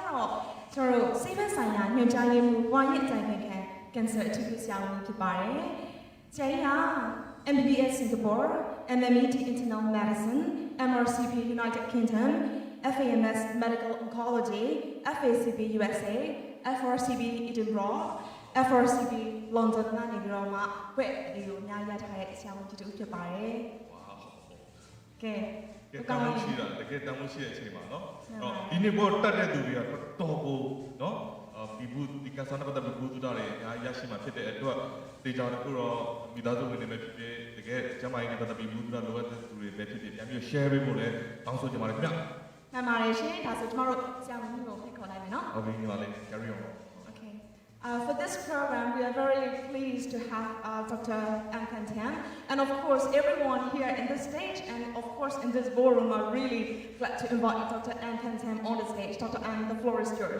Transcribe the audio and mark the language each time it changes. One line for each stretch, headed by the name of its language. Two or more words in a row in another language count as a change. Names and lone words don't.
Burmese: ကတော့ကျွန်တော်တို့စိတ်ဘက်ဆိုင်ရာညွှန်ကြားရေးမှူးဝါရင့်အကြံပေးခံကင်ဆာအထူးဆရာဝန်ကြီးဖြစ်ပါတယ်ဆရာကြီးက
English: MBBS Singapore, MMED Internal Medicine, MRCP United Kingdom, FAMS Medical Oncology, FACP USA, FRCP Edinburgh, FRCP London
Burmese: ကနေပြီးတော့မှဘယ်ဒီကိုအများကြီးရထားတဲ့ဆရာဝန်ကြီးတို့ဖြစ်ပါတယ်။ကဲ တမ်းမရှိတာတကယ်တမ်းမရှိတဲ့အချိန်မှာเนาะဒီနေ့ပေါ်တက်တဲ့သူတွေကတော်ကိုเนาะဒီကစားနပတ်တဲ့ဘူးတူတာတွေအများကြီးရရှိမှာဖြစ်တဲ့အတွက်တေချာတခုတော့မိသားစုဝင်တွေပဲဖြစ်ဖြစ်တကယ်ကျမကြီးနဲ့ပတ်သက်ပြီးဘူးတူတာလိုအပ်တဲ့သူတွေပဲဖြစ်ဖြစ်ပြန်ပြီး share ပေးဖို့လည်းတောင်းဆိုချင်ပါတယ်ခင်ဗျ ။မှန်ပါတယ်ရှင်။ဒါဆိုကျမတို့ဆရာဝန်ကြီးကိုဖိတ်ခေါ်လိုက်မယ်နော် ။ Okay ညီမလေး
English: carry on. Okay. For this program, we are very pleased to have Dr. An Tiam, and of course, everyone here in the stage, and of course in this ballroom, are really glad to invite Dr. An Tiam on the stage. Dr. An, the floor is yours.